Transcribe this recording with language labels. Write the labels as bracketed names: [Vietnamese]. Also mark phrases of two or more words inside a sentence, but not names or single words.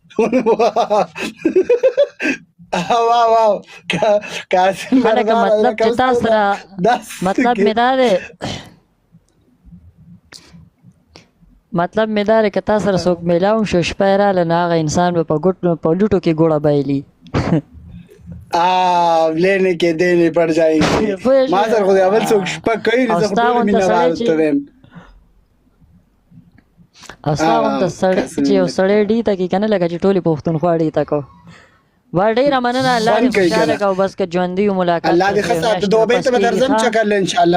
[Pashto] واو واو قاسم هلکه مطلب چې تا سره مطلب مې دا دی مطلب مې دا دی که تا سره څوک میلاو شو شپه یې راغله نو هغه انسان به په لوټو کې ګوړه بایلي. [Urdu] لینے کے دینے پڑ جائیں گے. [Pashto] ما سره خو د اول څوک شپه کوي نه، زه خو ټول مینه وال ته ویم. او ستا غونته سړی چې یو سړی ډي ته کوي که نه لکه چې ټولې پښتونخوا ډي ته کو وا ډېره مننه. الله دې خوشحاله کړه او بس که ژوندي یو ملاقات الله دې ښه ساته. دوبۍ ته به درځم چکر له انشاءالله.